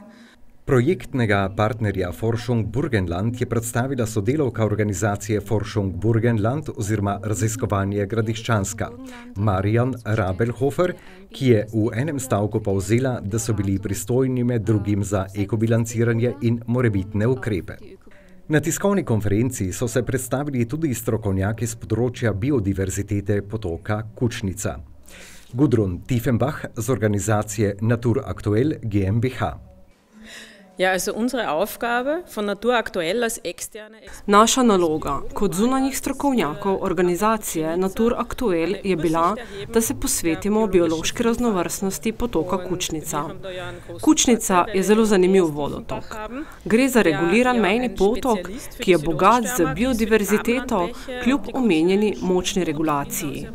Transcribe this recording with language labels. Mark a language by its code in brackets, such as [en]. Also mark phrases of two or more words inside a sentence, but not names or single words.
[sl] Projektnega partnerja Forschung Burgenland je predstavila sodelavka organizacije Forschung Burgenland oziroma Raziskovanje Gradiščanska, Marijan Rabelhofer, ki je v enem stavku povzela, da so bili pristojni med drugim za ekobilanciranje in morebitne ukrepe. Na tiskovni konferenci so se predstavili tudi strokovnjaki z področja biodiverzitete potoka Kučnica. Gudrun Tiefenbach z organizacije Naturaktuell GmbH. [de] Ja, also unsere Aufgabe von Naturaktuell als externe... [sl] Naša naloga kot zunanjih strokovnjakov organizacije Naturaktuell je bila, da se posvetimo biološki raznovrstnosti potoka Kučnica. Kučnica je zelo zanimiv vodotok. Gre za reguliran mejni potok, ki je bogat z biodiverziteto kljub omenjeni močni regulaciji.